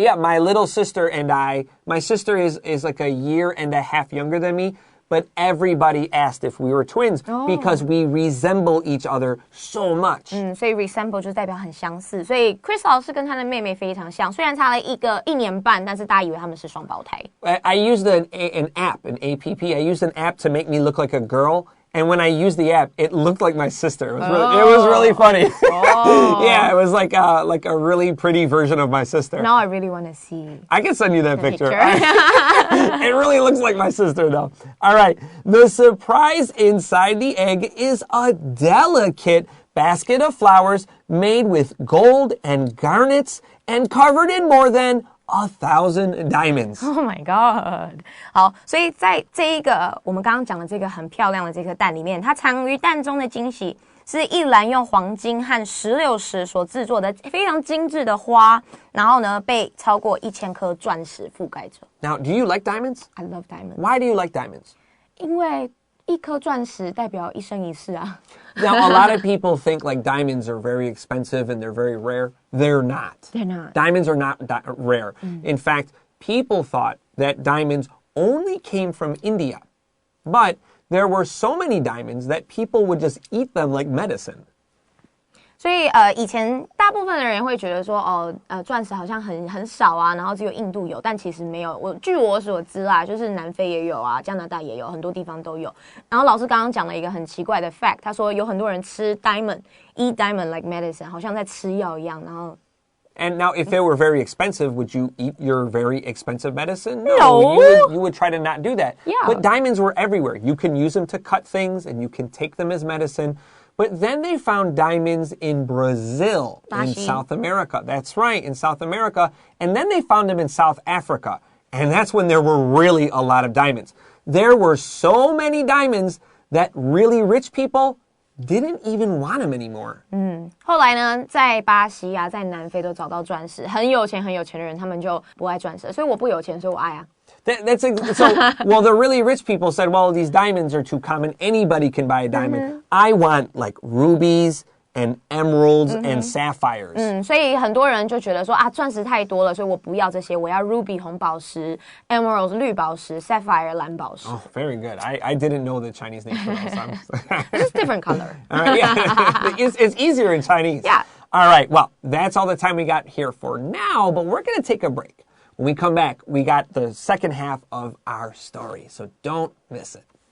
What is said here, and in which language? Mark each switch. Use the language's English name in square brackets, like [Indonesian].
[English] My little sister and my sister is like a year and a half younger than me. But everybody asked if we were twins because we resemble each other so much. [Chinese] 所以 resemble 就代表很相似。所以 Chris 老师跟他的妹妹非常像，虽然差了1年半，但是大家以为他们是双胞胎。 [English] I used an app, an app. I used an app to make me look like a girl. And when I used the app, it looked like my sister. It was really funny. Yeah, it was like a really pretty version of my sister. Now I really want to see. I can send you that picture. It really looks like my sister, though. All right. The surprise inside the egg is a delicate basket of flowers made with gold and garnets and covered in more than 1,000 diamonds. Oh my god! [Chinese] 好，所以在这一个我们刚刚讲的这个很漂亮的这颗蛋里面，它藏于蛋中的惊喜是一篮用黄金和石榴石所制作的非常精致的花，然后呢被超过1000颗钻石覆盖着。 [English] Now, do you like diamonds? I love diamonds. Why do you like diamonds? [Chinese] 因为一颗钻石代表一生一世啊。 [English] Now, a lot of people think like diamonds are very expensive and they're very rare. They're not. They're not. Diamonds are not rare. In fact, people thought that diamonds only came from India. But there were so many diamonds that people would just eat them like medicine. [Chinese] 所以以前大部分的人会觉得说钻石好像很少啊，然后只有印度有，但其实没有。据我所知啦，就是南非也有啊，加拿大也有，很多地方都有。然后老师刚刚讲了一个很奇怪的 fact， 他说有很多人吃 eat diamond like medicine，好像在吃药一样。然后 [English] And now, if it were very expensive, would you eat your very expensive medicine? No. You would try to not do that. Yeah. But diamonds were everywhere. You can use them to cut things, and you can take them as medicine. But then they found diamonds in Brazil, in South America. That's right, in South America. And then they found them in South Africa. And that's when there were really a lot of diamonds. There were so many diamonds that really rich people didn't even want them anymore. [Chinese] 后来呢，在巴西啊，在南非都找到钻石，很有钱的人，他们就不爱钻石，所以我不有钱，所以我爱啊。 [English] Well, the really rich people said, well, these diamonds are too common. Anybody can buy a diamond. I want like rubies and emeralds and sapphires. [Chinese] 所以很多人就觉得说钻石太多了，所以我不要这些，我要 ruby 红宝石 emeralds 绿宝石 sapphire 蓝宝石。 [English] Oh, very good. I didn't know the Chinese name for those. It's different color. All right, yeah. It's easier in Chinese. Yeah. All right, well, that's all the time we got here for now, but we're going to take a break. When we come back, we got the second half of our story, so don't miss it.